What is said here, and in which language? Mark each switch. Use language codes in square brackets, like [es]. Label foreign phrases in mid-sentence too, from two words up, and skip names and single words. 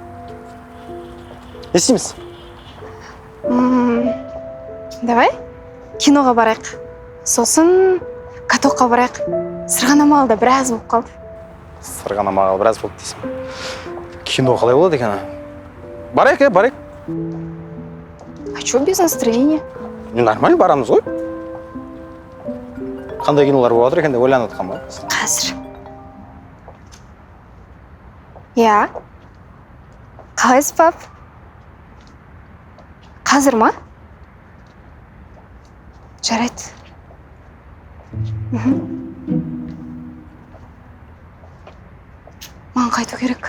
[kk] Не істейміз? Давай, киноға барайық. Сосын катокқа барайық. Сырғанама алда біраз болып қалды. Сырғанама алда біраз болды дейсің. Кино қалай болады екен? Барайық. [ru] А что без настроения? [kk] Нормально барамыз ғой. Қандай кинолар болып жатыр екен деп ойланып отқан ба? Қазір. Иә. Қалайсыз, пап? Қазір ма? Жарайды. Маған қайту керек.